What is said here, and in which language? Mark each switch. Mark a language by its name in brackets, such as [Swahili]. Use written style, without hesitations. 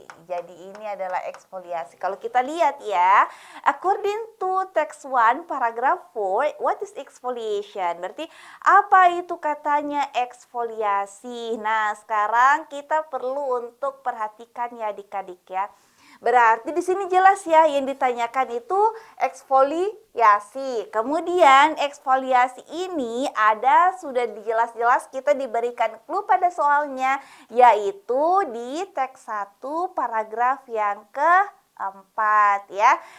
[Indonesian] Jadi ini adalah eksfoliasi. Kalau kita lihat ya, [English] according to text 1 paragraph 4, what is exfoliation? [Indonesian] Berarti apa itu katanya eksfoliasi? Nah, sekarang kita perlu untuk perhatikan ya adik-adik ya. Berarti di sini jelas ya yang ditanyakan itu eksfoliasi. Kemudian eksfoliasi ini ada sudah dijelas-jelas kita diberikan clue pada soalnya yaitu di teks 1 paragraf yang keempat ya.